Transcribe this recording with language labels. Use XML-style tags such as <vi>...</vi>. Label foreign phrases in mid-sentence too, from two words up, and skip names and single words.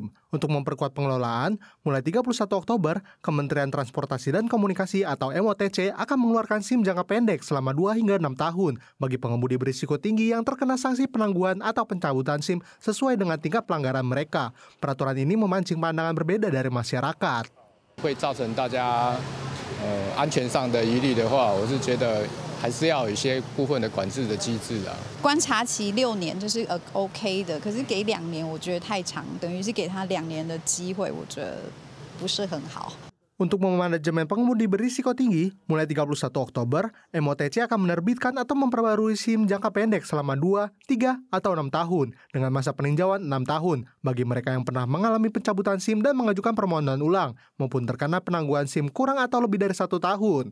<id>Untuk memperkuat pengelolaan, mulai 31 Oktober, Kementerian Transportasi dan Komunikasi atau MOTC akan mengeluarkan SIM jangka pendek selama 2 hingga 6 tahun bagi pengemudi berisiko tinggi yang terkena sanksi penangguhan atau pencabutan SIM sesuai dengan tingkat pelanggaran mereka. Peraturan ini memancing pandangan berbeda dari masyarakat.</id> <zh>会造成大家安全上的疑虑的话，我是觉得还是要有一些部分的管制的机制啊。观察期6年就是OK 的，可是给2年我觉得太长，等于是给他2年的机会，我觉得不是很好。</zh> <id>Untuk memanajemen pengemudi berisiko tinggi, mulai 31 Oktober, MOTC akan menerbitkan atau memperbarui SIM jangka pendek selama 2, 3, atau 6 tahun dengan masa peninjauan 6 tahun bagi mereka yang pernah mengalami pencabutan SIM dan mengajukan permohonan ulang maupun terkena penangguhan SIM kurang atau lebih dari 1 tahun.</id>